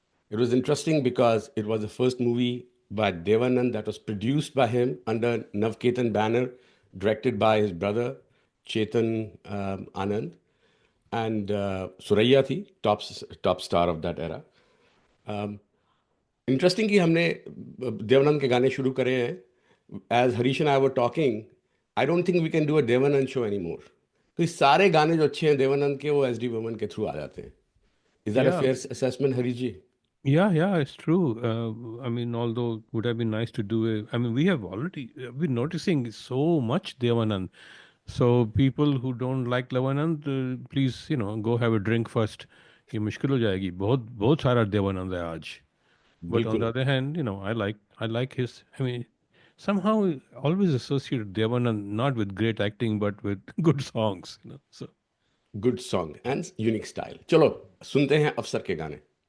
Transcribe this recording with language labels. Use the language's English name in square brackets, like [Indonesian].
[English] It was interesting because it was the first movie by Devanand that was produced by him under Navketan banner, directed by his brother Chetan Anand, and Suraiya थी top star of that era. Interesting [Hindi] कि हमने देवानंद के गाने शुरू करे हैं. [English] As Harish and I were talking, I don't think we can do a Devanand show any more. [Hindi] तो ये सारे गाने जो अच्छे हैं देवानंद के, वो एस डी बर्मन के थ्रू आ जाते हैं. [English] Is that a Yeah. Fair assessment, Harish ji? Yeah, it's true. I mean, although it would have been nice to do it. I mean, we have already been noticing so much Devanand. So people who don't like Devanand, please, go have a drink first. [Hindi] ये मुश्किल हो जाएगी. बहुत बहुत सारा देवानंद है आज. [English] But on the [Hindi] बिल्कुल. [English] other hand, I like his. I mean, somehow I always associate Devanand not with great acting, but with good songs. So good song and unique style. [Hindi] चलो सुनते हैं अफसर के गाने.